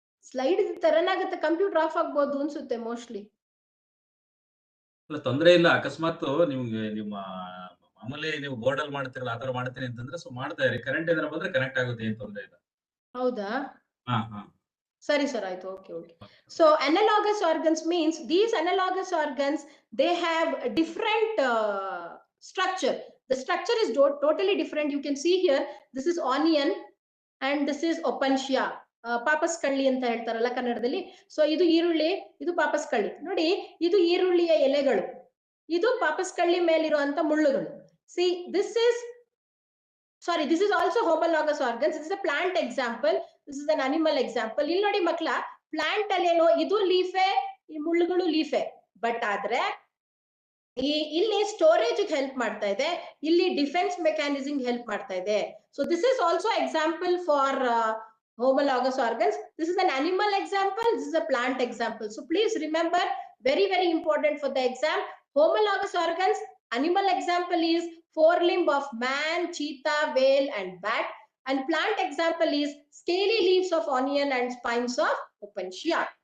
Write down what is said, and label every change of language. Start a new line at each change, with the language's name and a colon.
Kannada: Slide ತರನಾಗುತ್ತೆ, computer of ಆಗ್ಬೋದು ಅನ್ಸುತ್ತೆ mostly. ಅಲ್ಲ, ತೊಂದರೆ ಇಲ್ಲ. ಅಕಸ್ಮಾತ್ ನಿಮ್ಗೆ ನಿಮ್ಮ ಮಾಮೂಲಿ ನೀವು ಬೋರ್ಡ್ ಅಲ್ಲಿ ಮಾಡ್ತಿರಲ್ಲ, ಆತರ ಮಾಡ್ತೀನಿ ಅಂತಂದ್ರೆ ಸೊ ಮಾಡ್ತಾ ಇರಿ. ಕರೆಂಟ್ ಏನಾರ ಬಂದ್ರೆ ಕನೆಕ್ಟ್ ಆಗುತ್ತೆ, ಏನ್ ತೊಂದರೆ ಇಲ್ಲ. ಹೌದಾ? ಹಾ ಹಾ, ಸರಿ ಸರ್, ಆಯ್ತು. Okay okay.
English: So analogous organs means these analogous organs, they have a different structure. The structure is totally different. You can see here, this is onion and this is opuntia.
Kannada: ಪಾಪಸ್ಕಳ್ಳಿ ಅಂತ ಹೇಳ್ತಾರಲ್ಲ ಕನ್ನಡದಲ್ಲಿ. So ಇದು ಈರುಳ್ಳಿ, ಇದು ಪಾಪಸ್ಕಳ್ಳಿ. ನೋಡಿ, ಇದು ಈರುಳ್ಳಿಯ ಎಲೆಗಳು, ಇದು ಪಾಪಸ್ಕಳ್ಳಿ ಮೇಲಿರುವಂತ ಮುಳ್ಳುಗಳು.
English: See, this is Sorry, this is also homologous organs. This is a plant example. This is an animal example.
Kannada: ಇಲ್ಲಿ ನೋಡಿ ಮಕ್ಕಳ, ಪ್ಲಾಂಟ್ ಅಲ್ಲಿ ಏನೋ ಇದು ಲೀಫೆ, ಈ ಮುಳ್ಳುಗಳು ಲೀಫೆ, ಬಟ್ ಆದ್ರೆ ಇಲ್ಲಿ ಸ್ಟೋರೇಜ್ ಹೆಲ್ಪ್ ಮಾಡ್ತಾ ಇದೆ, ಇಲ್ಲಿ ಡಿಫೆನ್ಸ್ ಮೆಕ್ಯಾನಿಸಮ್ ಹೆಲ್ಪ್ ಮಾಡ್ತಾ ಇದೆ.
English: So this is also example for homologous organs. This is an animal example, this is a plant example. So please remember, very important for the exam, homologous organs, animal example is forelimb of man, cheetah, whale and bat, and plant example is scaly leaves of onion and spines of opuntia.